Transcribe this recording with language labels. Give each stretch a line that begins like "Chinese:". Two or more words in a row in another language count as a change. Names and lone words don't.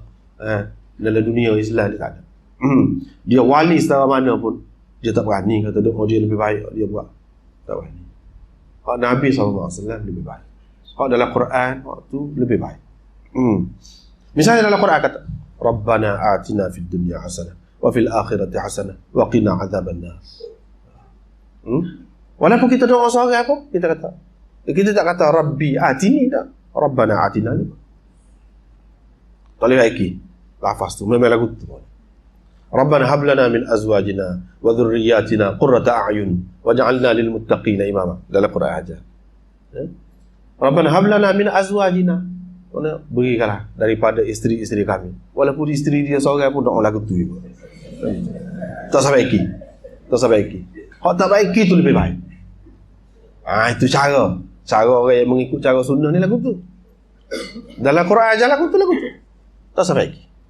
Malay: Dalam dunia Islam dia tak ada. Dia wali setara mana pun, dia tak berani kata doa dia lebih baik. Dia buat. Tak berani. Nabi SAW lebih baik. Dalam Quran, tu lebih baik. Misalnya dalam Quran kata,
Arabic: ربنا آتنا في الدنيا حسنة وفي الآخرة حسنة وقنا عذاب النار.
Malay: Walaupun kita doa seorang apa, kita tak kata
Arabic: رب آتني,
Malay: tak.
Arabic: ربنا آتنا.
Malay: Tak boleh lagi lafaz tu, memang lagu tu.
Arabic: ربنا هب لنا من أزواجنا وذرياتنا قرة أعين واجعلنا للمتقين إماما.
Malay: Dalam Quran aja.
Arabic: ربنا هب لنا من أزواجنا.
Malay: Berikanlah daripada isteri-isteri kami. Walaupun isteri dia seorang pun doa lagu tu juga. Tak usah baiki. Tak usah baiki. Hak tak baiki tu lebih baik. Itu cara. Cara orang yang mengikut cara sunnah ni lagu tu. Dalam Quran aja lagu tu. Tak usah baiki.